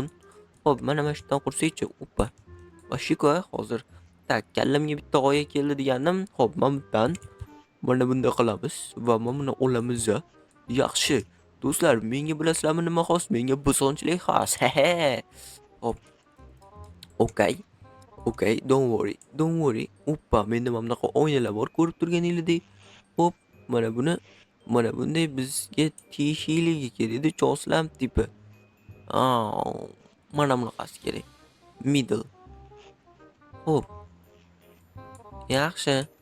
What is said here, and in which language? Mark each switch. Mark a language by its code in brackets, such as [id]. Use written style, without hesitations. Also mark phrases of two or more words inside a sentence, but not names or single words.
[uz] Xo'p, mana shu yerdan qursak-chi. Oppa. Vashiko hozir. Tak, kallamga bitta g'oya keldi deganim. Xo'p, men bittan mana bunday qilamiz va mana buni olamiz. Yaxshi. Do'stlar, menga bilasizlarmi nima xos? Menga bosonchilik xos. Xo'p. [en] Okay, don't worry. [uz] Oppa, menda mana bunaqa oynalar bor, ko'rib turganingizdek. Xo'p, mana bunday bizga tegishligi kerak-da, choslam tipi. Mana bunaqasi kerak. Middle. Xo'p. Yaxshi.